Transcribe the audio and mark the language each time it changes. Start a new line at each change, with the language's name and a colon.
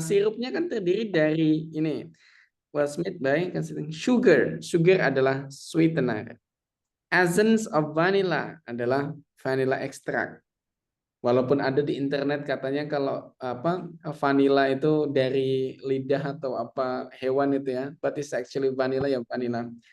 Indonesian: Sirupnya kan terdiri dari ini.
English: Was made by considering sugar.
Indonesian: Sugar adalah sweetener. Essence of vanilla adalah vanilla extract. Walaupun ada di internet katanya kalau apa vanilla itu dari lidah atau apa hewan itu ya,
English: but it's actually vanilla
Indonesian: ya vanilla.